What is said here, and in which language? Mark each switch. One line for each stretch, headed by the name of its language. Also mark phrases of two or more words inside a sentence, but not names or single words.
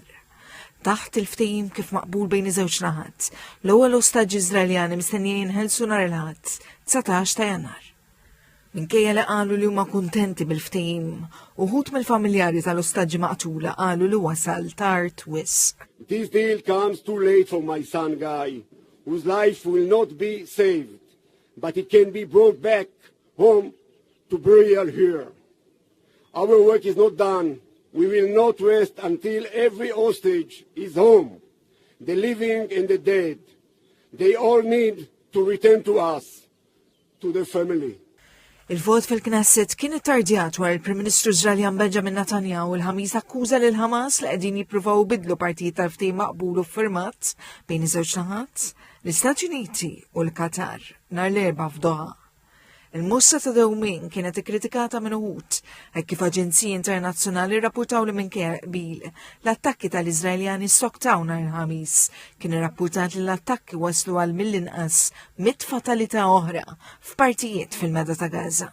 Maltese: Taħt il-ftehim kif maqbul bejn iż-żewġ naħat, l-ewwel ostaġġ Iżraeljani mistennija jinħelsu nhar il-Ħadd 19 ta' Jannar. Minkejja li qalu li huma kuntenti bil-ftehim, uħud mill-familjari tal-ostaġġi maqtula qalu li wasal tard wisq.
English: This deal comes too late for my son Guy, whose life will not be saved, but it can be brought back home to burial here. Our work is not done. We will not rest until every hostage is home, the living and the dead. They all need to return to us, to their family.
Maltese: Il-vot fil-Knesset kien ittardjat wara il-Prim Ministru Iżraeljan Benjamin Netanyahu il-ħamis akkuża lil Ħamas li qegħdin jippruvaw bidlu partijiet tal-ftehim maqbul u ffirmat bejn iż-żewġ naħat, l-Istati Uniti u l-Qatar nhar l-4 f'Doha. Il-mossa ta' dewmien kienet ikkritikata minn uħud, hekk kif aġenziji internazzjonali rrappurtaw li minkejja qbil l-attakki tal-Iżraeljani stoktaw nhar il-ħamis kien irrapportat li l-attakki waslu għal mill-inqas 100 fatalità oħra f'partijiet fil-meda ta' Gaza.